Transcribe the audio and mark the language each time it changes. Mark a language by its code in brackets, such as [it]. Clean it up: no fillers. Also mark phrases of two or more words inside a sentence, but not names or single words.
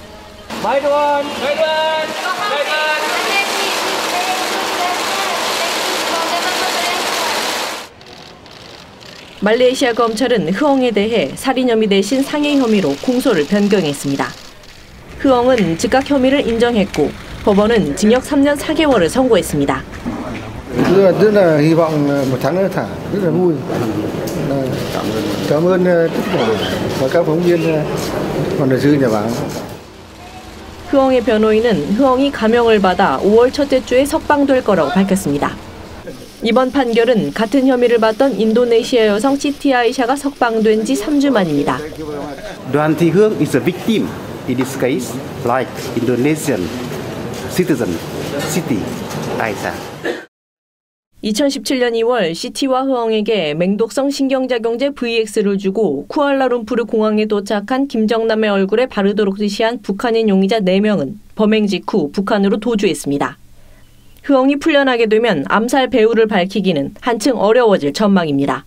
[ko] 말레이시아 검찰은 흐엉에 대해 살인 혐의 대신 상해 혐의로 공소를 변경했습니다. 흐엉은 즉각 혐의를 인정했고 법원은 징역 3년 4개월을 선고했습니다. [vi] Rất là hy vọng một tháng nữa thả, rất là vui. Cảm ơn tất cả và các phóng viên và luật sư nhà báo. [ko] 흐엉의 변호인은 흐엉이 감형을 받아 5월 첫째 주에 석방될 거라고 밝혔습니다. 이번 판결은 같은 혐의를 받던 인도네시아 여성 시티 아이샤가 석방된 지 3주 만입니다. [en] Doan Thi Huong is a victim in this case, like Indonesian citizen Siti Aisyah. [ko] 2017년 2월 시티와 흐엉에게 맹독성 신경작용제 VX를 주고 쿠알라룸푸르 공항에 도착한 김정남의 얼굴에 바르도록 지시한 북한인 용의자 4명은 범행 직후 북한으로 도주했습니다. 흐엉이 풀려나게 되면 암살 배후를 밝히기는 한층 어려워질 전망입니다.